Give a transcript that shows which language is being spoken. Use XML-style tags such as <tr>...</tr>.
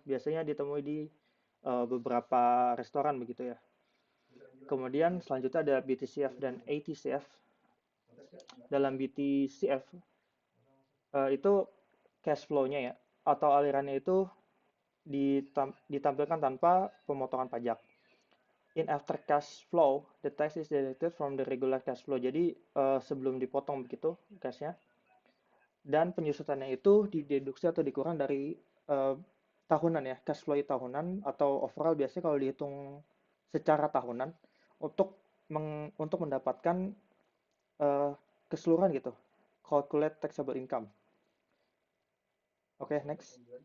<id>Biasanya ditemui di beberapa restoran begitu ya. Kemudian selanjutnya ada BTCF dan ATCF. Dalam BTCF itu cash flow-nya ya, atau alirannya itu ditampilkan tanpa pemotongan pajak.</id> <en>In after cash flow, the tax is deducted from the regular cash flow.</en> <id>Jadi sebelum dipotong begitu cashnya, dan penyusutannya itu dideduksi atau dikurang dari tahunan ya, cash flow tahunan atau overall biasanya kalau dihitung secara tahunan untuk mendapatkan keseluruhan gitu,</id> <en>calculate taxable income.</en> <id>Oke, next.</id>